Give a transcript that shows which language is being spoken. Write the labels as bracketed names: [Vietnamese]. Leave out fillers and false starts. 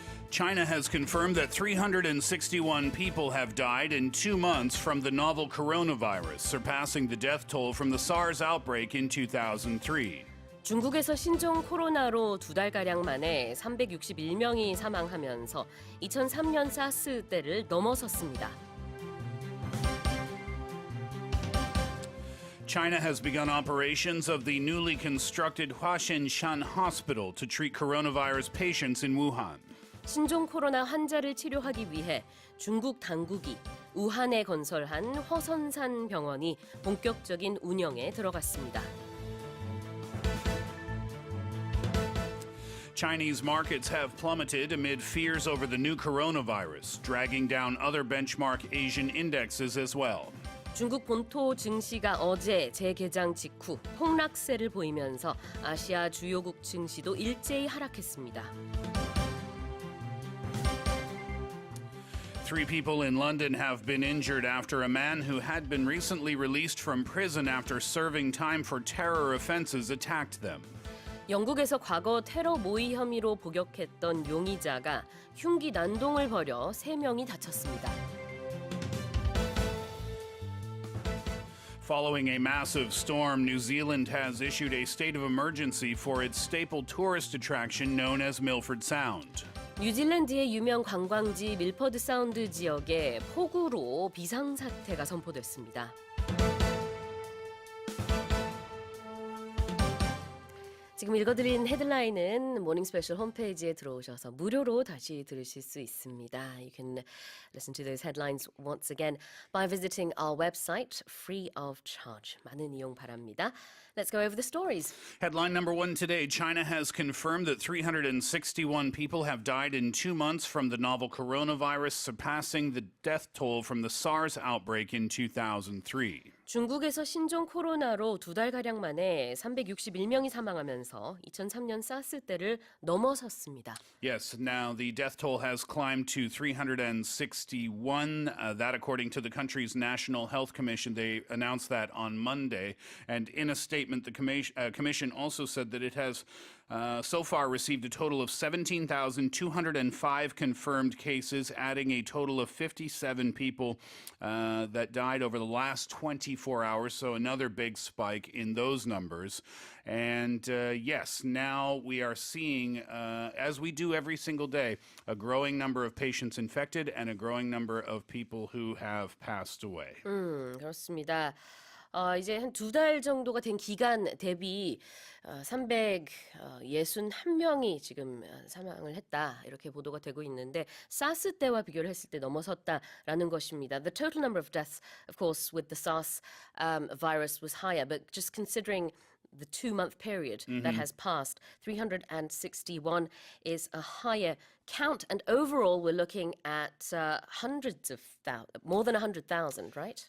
[English] China has confirmed that 361 people have died in 2 months from the novel coronavirus, surpassing the death toll from the SARS outbreak in 2003. [Korean] 중국에서 신종 코로나로 2달가량 만에 361명이 사망하면서 2003년 사스 때를 넘어섰습니다. [English] China has begun operations of the newly constructed Huashinshan Hospital to treat coronavirus patients in Wuhan. [Korean] 신종 코로나 환자를 치료하기 위해 중국 당국이 우한에 건설한 허선산 병원이 본격적인 운영에 들어갔습니다. [English] Chinese markets have plummeted amid fears over the new coronavirus, dragging down other benchmark Asian indexes as well. [Korean] 중국 본토 증시가 어제 재개장 직후 폭락세를 보이면서 아시아 주요국 증시도 일제히 하락했습니다. [English] 3 people in London have been injured after a man who had been recently released from prison after serving time for terror offenses attacked them. [Korean] 영국에서 과거 테러 모의 혐의로 복역했던 용의자가 흉기 난동을 벌여 3명이 다쳤습니다. [English] Following a massive storm, New Zealand has issued a state of emergency for its staple tourist attraction known as Milford Sound. [Korean] 뉴질랜드의 유명 관광지 밀퍼드 사운드 지역에 폭우로 비상사태가 선포됐습니다. 지금 읽어드린 헤드라인은 모닝 스페셜 홈페이지에 들어오셔서 무료로 다시 들으실 수 있습니다. [English] You can listen to those headlines once again by visiting our website free of charge. [Korean] 많은 이용 바랍니다. [English] Let's go over the stories. Headline number 1 today, China has confirmed that 361 people have died in 2 months from the novel coronavirus, surpassing the death toll from the SARS outbreak in 2003. [Korean] 중국에서 신종 코로나로 2달가량 만에 361명이 사망하면서 2003년 사스 때를 넘어섰습니다. [English] Yes, now the death toll has climbed to 361. That, according to the country's National Health Commission, they announced that on Monday. And in a statement, the commission also said that it has so far received a total of 17,205 confirmed cases, adding a total of 57 people that died over the last 24 hours. So another big spike in those numbers. And yes, now we are seeing, as we do every single day, a growing number of patients infected and a growing number of people who have passed away. [Korean] 그렇습니다. 이제 한 2달 정도가 된 기간 대비 361명이 지금 사망을 했다. 이렇게 보도가 되고 있는데 사스 때와 비교를 했을 때 넘어섰다라는 것입니다. [English] The total number of deaths, of course, with the SARS virus was higher, but just considering the 2-month period that has passed, 361 is a higher count. And overall, we're looking at hundreds of thousands, more than 100,000, right?